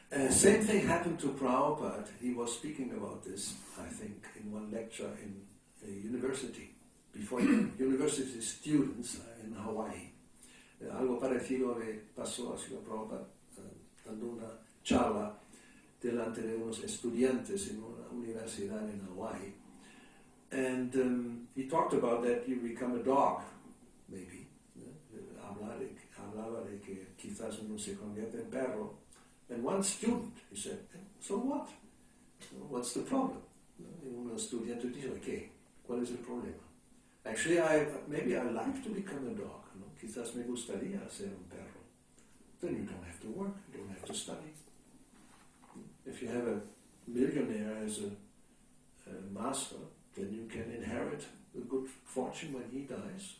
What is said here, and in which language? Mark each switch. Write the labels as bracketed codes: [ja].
[en] Same thing happened to Prabhupada. He was speaking about this, I think, in one lecture in a university, before university students in Hawaii. [es] Algo parecido le pasó a Srila Prabhupada dando una charla delante de unos estudiantes en una universidad en Hawaii. [en] And he talked about that you become a dog, maybe. [es] Hablaba de que quizás uno se convierte en perro. [en] And one student, he said, so what? What's the problem? [es] Un estudiante dice, okay, ¿cuál es el problema? [en] Actually, maybe I like to become a dog. [es] ¿No? Quizás me gustaría ser un perro. [en] Then you don't have to work, you don't have to study. If you have a millionaire as a master, then you can inherit a good fortune when he dies.